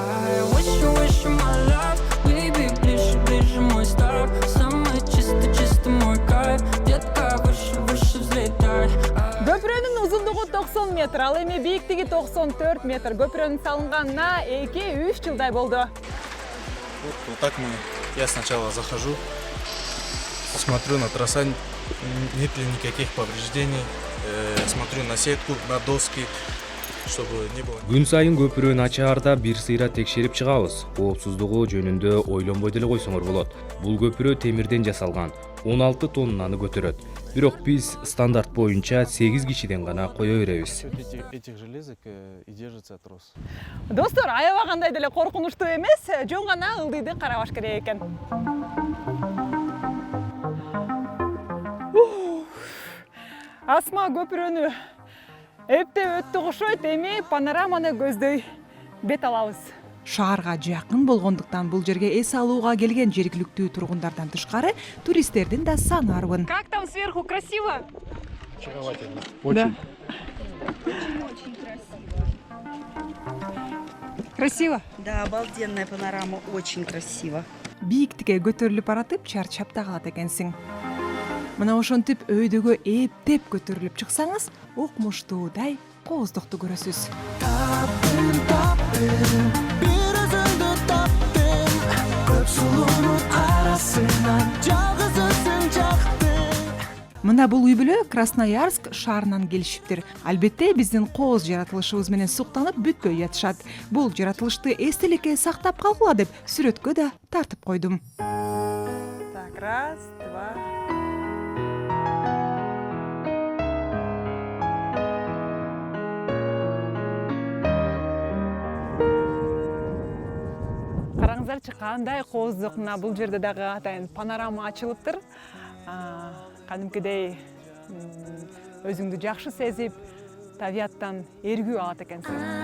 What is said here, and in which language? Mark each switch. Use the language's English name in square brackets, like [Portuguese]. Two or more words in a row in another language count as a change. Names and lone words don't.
[Kyrgyz] Көпүрөнүн узундугу 90 метр, ал эми бийиктиги 94 метр. Көпүрөнүн салынганына 2-3 жылдай болду. [Russian] Вот так я сначала захожу, смотрю на троса, нет ли никаких повреждений, смотрю на сетку, на доски, чтобы не было. [Kyrgyz] Күн сайын көпүрөнү ачаарда бир сыйра текшерип чыгабыз. Коопсуздугу жөнүндө ойлонбой деле койсоңор болот. Бул көпүрө темирден жасалган, 16 тоннаны көтөрөт. Бирок биз стандарт боюнча 8 кишиден гана кое беребиз. [Russian] Этих железок и держится трос. [Kyrgyz] Достор, аябагандай деле коркунучтуу эмес, жөн гана ылдыйды карабаш керек экен. Асма көпүрөнү эптеп өттү кошойт, эми панораманы көздөй бет алабыз. Шаарга жакын болгондуктан бул жерге эс алууга келген жергиликтүү тургундардан тышкары туристтердин да саны арбын. [Russian] Как там сверху, красиво? Очаровательно. Очень. Очень красиво. Красиво? Да, обалденная панорама, очень красиво. [Kyrgyz] Бийиктикке көтөрүлүп баратып чарчап да калат экенсиң. Мына ошентип өйдөгө эптеп көтөрүлүп чыксаңыз, укмуштуудай кооздукту көрөсүз. Мына бул үй бүлө Красноярск шаарынан келишиптир. Албетте биздин кооз жаратылышыбыз менен суктанып бүткөй ятышат. Бул жаратылышты эстеликке сактап калгыла деп сүрөткө да тартып койдум. [Russian] Так, раз, два. [Kyrgyz] Караңыздарчы, кандай кооздук. Мына бул жерде дагы атайын панорама ачылыптыр. Кадимкидей өзүңдү жакшы сезип, табияттан эргүү алат экенсиң.